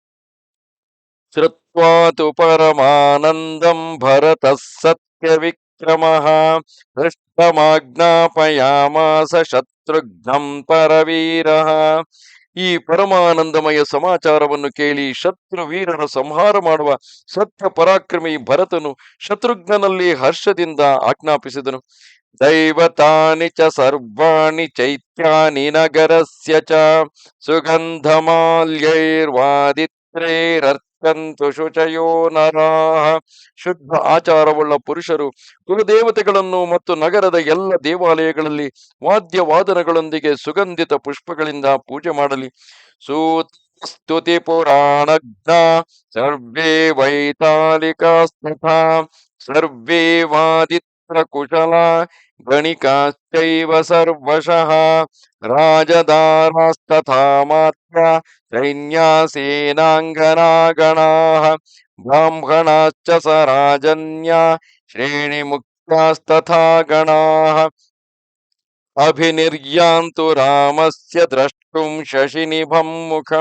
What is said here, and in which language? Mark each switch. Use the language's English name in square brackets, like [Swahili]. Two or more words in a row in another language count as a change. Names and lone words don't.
[Sanskrit] ಶ್ರುತ್ವಾತು ಪರಮಾನಂದಂ ಭರತ ಸತ್ಯ ವಿಕ್ರಮಃ ಹೃಷ್ಟಮಾಜ್ಞಾಪಯಾಮಾಸ ಶತ್ರುಘ್ನಂ ಪರವೀರಃ. [Kannada] ಈ ಪರಮಾನಂದಮಯ ಸಮಾಚಾರವನ್ನು ಕೇಳಿ ಶತ್ರುವೀರರ ಸಂಹಾರ ಮಾಡುವ ಸತ್ಯ ಪರಾಕ್ರಮಿ ಭರತನು ಶತ್ರುಘ್ನಲ್ಲಿ ಹರ್ಷದಿಂದ ಆಜ್ಞಾಪಿಸಿದನು. [Sanskrit] ದೈವತಾನಿ ಚ ಸರ್ವಾಣಿ ಚೈತ್ಯಾನಿ ನಗರಸ್ಯ ಚ ಸುಗಂಧಮಾಲ್ಯೈರ್ವಾದಿತ್ರೈರರ್ಚಂತು ಶುಚಯೋ ನರಾಃ. [Kannada] ಶುದ್ಧ ಆಚಾರವುಳ್ಳ ಪುರುಷರು ಕುಲದೇವತೆಗಳನ್ನು ಮತ್ತು ನಗರದ ಎಲ್ಲ ದೇವಾಲಯಗಳಲ್ಲಿ ವಾದ್ಯವಾದನಗಳೊಂದಿಗೆ ಸುಗಂಧಿತ ಪುಷ್ಪಗಳಿಂದ ಪೂಜೆ ಮಾಡಲಿ. [Sanskrit] ಸ್ತುತಿ ಪುರಾಣಜ್ಞ ಸರ್ವೇ ವೈತಾಲಿಕಾಸ್ತಥಾ ಸರ್ವೇ ಕುಶಲ ಗಣಿಕಾಶ್ಚೈವ ಸರ್ವಶಃ ರಾಜದಾರಾಸ್ತಥಾ ಮಾತ್ರ ಸೈನ್ಯ ಸೇನಾಂಗನಾಗಣಾಃ ಬ್ರಾಹ್ಮಣಾಶ್ಚ ಸ ರಾಜನ್ಯ ಶ್ರೇಣಿ ಮುಕ್ತಾಸ್ತಥಾ ಗಣಾಃ ಅಭಿನಿರ್ಯಾಂತು ರಾಮಸ್ಯ ದ್ರಷ್ಟುಂ ಶಶಿನಿಭಂ ಮುಖಂ.